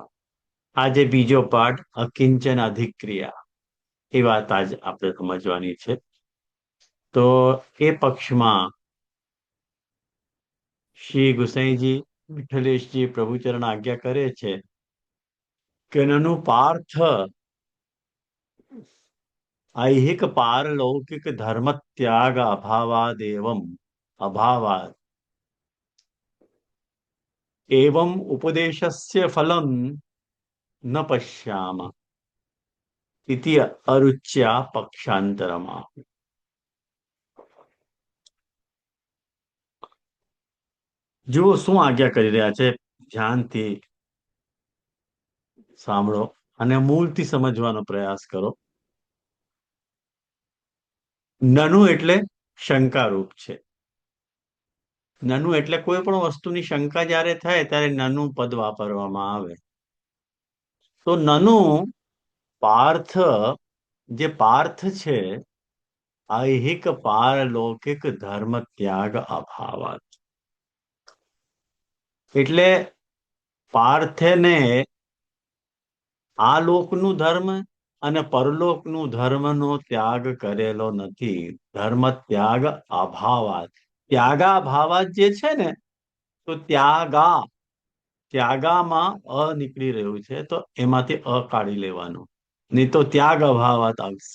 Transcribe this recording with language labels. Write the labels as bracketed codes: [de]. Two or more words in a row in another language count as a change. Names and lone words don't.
[gu] આજે બીજો પાઠ અકિંચન અધિક્રિયા, એ વાત આજ આપણે સમજવાની છે। તો એ પક્ષમાં શ્રી ગુસાઈજી વિઠ્ઠલેશજી પ્રભુચરણ આજ્ઞા કરે છે કે [sa] નનુ પાર્થ ऐहिक पारलौकिक धर्म त्याग अभावादेवम अभावाद एवं उपदेशस्य फलम न पश्याम इति अरुच्या पक्षांतरमा। [gu] જુઓ શું આજ્ઞા કરી રહ્યા છે, ધ્યાનથી સાંભળો અને મૂળથી સમજવાનો પ્રયાસ કરો। નનુ એટલે શંકારૂપ છે। નનુ એટલે કોઈ પણ વસ્તુની શંકા જ્યારે થાય ત્યારે નનુ પદ વાપરવામાં આવે। તો [sa] નનુ પાર્થ, [gu] જે પાર્થ છે, [sa] ऐहिक पारलौकिक धर्म त्याग अभावात, [gu] એટલે પાર્થને આ લોકનું ધર્મ અને પરલોકનું ધર્મનો ત્યાગ કરેલો નથી। [sa] ધર્મ ત્યાગ અભાવાત, ત્યાગા ભાવાત [gu] જે છે ને, તો ત્યાગા, ત્યાગામાં અ નીકળી રહ્યું છે, તો એમાંથી અ કાઢી લેવાનું, નહીં તો [sa] ત્યાગ અભાવાત [gu] આવશે.